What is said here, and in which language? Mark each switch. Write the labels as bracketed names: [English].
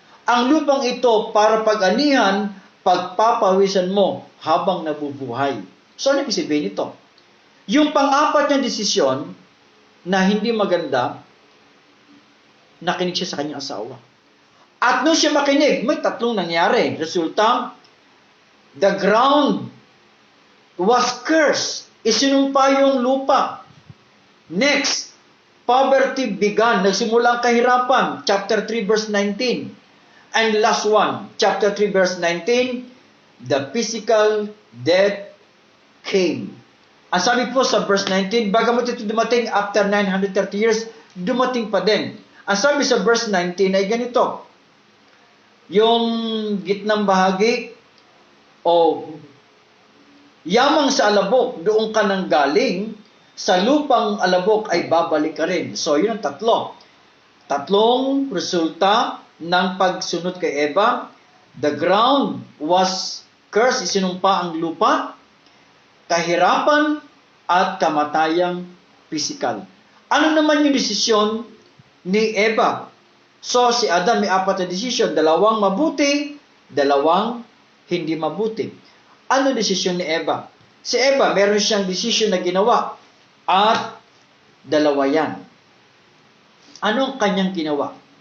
[Filipino] Ang lupang ito para pag-anihan, pagpapawisan mo habang nabubuhay. So, ano ibig sabihin ito? Yung pang-apat na desisyon na hindi maganda, nakinig siya sa kanyang asawa. At nung siya makinig, may tatlong nangyari. [English] Resulta, the ground was cursed. [Filipino] Isinumpa yung lupa. [English] Next, poverty began. [Filipino] Nagsimula ang kahirapan. [English] Chapter 3 verse 19. And last one, chapter 3 verse 19, the physical death came. [Filipino] Ang sabi po sa verse 19, bagamat ito dumating after 930 years, dumating pa din. Ang sabi sa verse 19 ay ganito, yung gitnang bahagi, o yamang sa alabok, doon ka nang galing, sa lupang alabok ay babalik ka rin. So, yun ang tatlo. Tatlong resulta ng pagsunod kay Eva. [English] The ground was cursed, [Filipino] isinumpa ang lupa, kahirapan, at kamatayang physical. Ano naman yung desisyon ni Eva? So, si Adam may apat na desisyon. Dalawang mabuti, dalawang hindi mabuti. Ano desisyon ni Eva? Si Eva, meron siyang desisyon na ginawa. At dalawa yan. Anong kanyang ginawa?